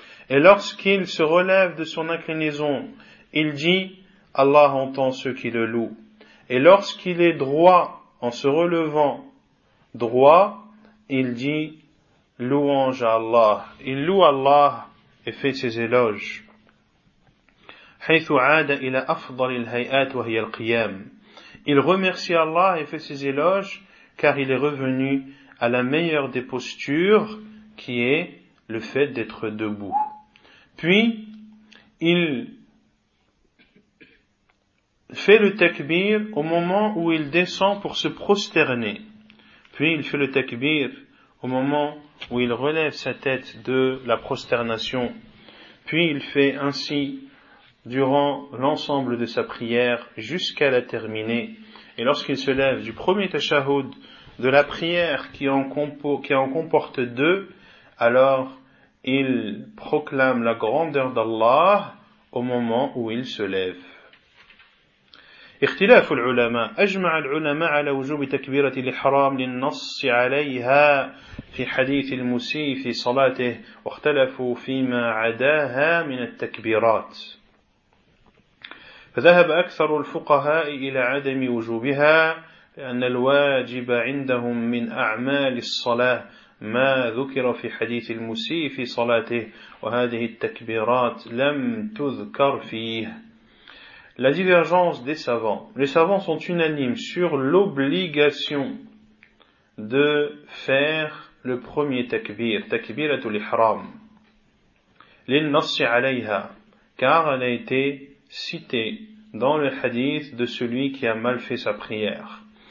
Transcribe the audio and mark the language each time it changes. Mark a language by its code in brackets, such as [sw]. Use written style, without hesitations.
[fr] Et lorsqu'il se relève de son inclinaison, il dit Allah entend ceux qui le louent. Et lorsqu'il est droit en se relevant droit, il dit louange à Allah. Il loue Allah et fait ses éloges. [ar] حيث عاد إلى أفضل الهيئات وهي القيام. [fr] Il remercie Allah et fait ses éloges car il est revenu à la meilleure des postures qui est le fait d'être debout. Puis il fait le takbir au moment où il descend pour se prosterner. Puis il fait le takbir au moment où il relève sa tête de la prosternation. Puis il fait ainsi durant l'ensemble de sa prière jusqu'à la terminer. Et lorsqu'il se lève du premier tashahoud de la prière qui en comporte deux, alors il proclame la grandeur d'Allah au moment où il se lève. [ar] اختلاف العلماء اجمع العلماء على وجوب تكبيرة الاحرام للنص عليها في حديث المسيء في صلاته واختلفوا فيما عداها من التكبيرات فذهب أكثر الفقهاء إلى عدم وجوبها لأن الواجب عندهم من أعمال الصلاة ما ذكر في حديث المسيء في صلاته وهذه التكبيرات لم تذكر فيه. [fr] La divergence des savants. Les savants sont unanimes sur l'obligation de faire le premier takbir, takbirat al-ihram, [ar] للنص عليها, [fr] car elle a été citée dans le hadith de celui qui a mal fait sa prière.